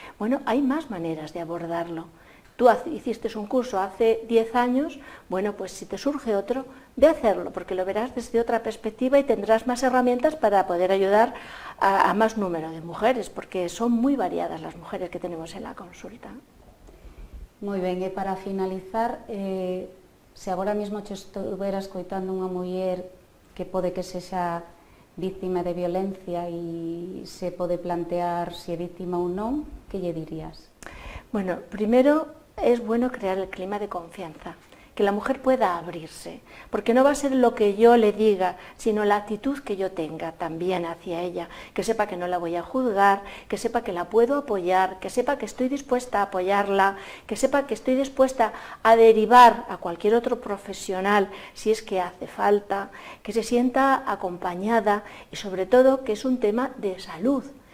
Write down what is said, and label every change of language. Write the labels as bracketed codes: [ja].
[es] Bueno, hay más maneras de abordarlo. Tú hiciste un curso hace 10 años, bueno, pues si te surge otro, ve a hacerlo, porque lo verás desde otra perspectiva y tendrás más herramientas para poder ayudar a más número de mujeres, porque son muy variadas las mujeres que tenemos en la consulta. [gl] Moi ben, e para finalizar, se agora mesmo te estuveras coitando unha muller que pode que sexa víctima de violencia e se pode plantear se é víctima ou non, que lle dirías? [es] Bueno, primero es bueno crear el clima de confianza, que la mujer pueda abrirse, porque no va a ser lo que yo le diga, sino la actitud que yo tenga también hacia ella, que sepa que no la voy a juzgar, que sepa que la puedo apoyar, que sepa que estoy dispuesta a apoyarla, que sepa que estoy dispuesta a derivar a cualquier otro profesional si es que hace falta, que se sienta acompañada y sobre todo que es un tema de salud.